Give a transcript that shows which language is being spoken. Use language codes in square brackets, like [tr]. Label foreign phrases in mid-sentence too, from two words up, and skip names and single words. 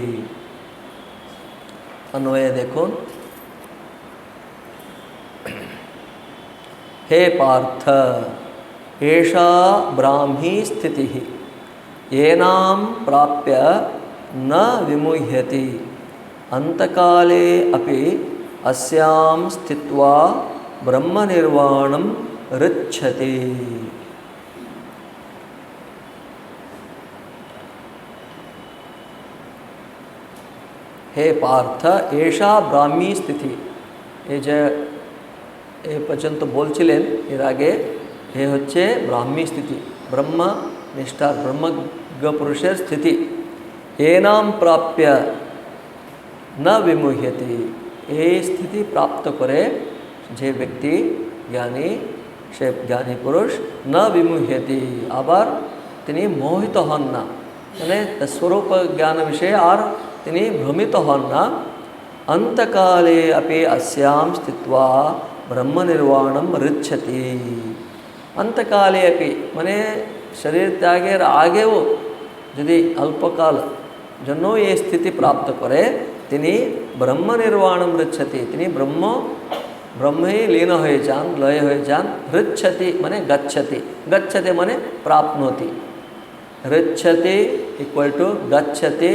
[sa] अन्वय देखो, हे पार्थ, एषा ब्राह्मी स्थितिः येनां प्राप्य न विमुह्यति, अंतकाले अपि अस्यां स्थित्वा ब्रह्मनिर्वाणं ऋच्छति। हे पार्थ, एषा ब्राह्मी स्थिति, [bn] যে যে এ पर्यন্ত বলছিলেন এর আগে, এ হচ্ছে ব্রাহ্মী স্থিতি, ব্রহ্ম নিষ্ঠার ব্রহ্মজ্ঞ পুরুষের স্থিতি। [sa] এনাম প্রাপ্য न विमुह्यति, [bn] এই স্থিতি প্রাপ্ত করে যে ব্যক্তি জ্ঞানী, সে জ্ঞানী পুরুষ, [sa] न विमुह्यति [bn] আবার তিনি মোহিত হন না, মানে স্বরূপ জ্ঞান বিষয়ে আর তিনি ভ্রমিত হন না। [sa] अंतकाले अपि अस्यां स्थित्वा ब्रह्मनिर्वाणं ऋच्छति। अंतकाले अपि [bn] মানে শরীর ত্যাগের আগেও যদি অল্পকাল জন্য এই স্থিতি প্রাপ্ত করে, তিনি [sa] ব্রহ্ম নির্বাণম ঋচ্ছতি, [bn] তিনি ব্রহ্মে লীন হয়ে যান, লয় হয়ে যান। ঋচ্ছতি মানে গচ্ছতি, গচ্ছতি মানে প্রাপ্নোতি, ঋচ্ছতি [en] equal to [bn] গচ্ছতি।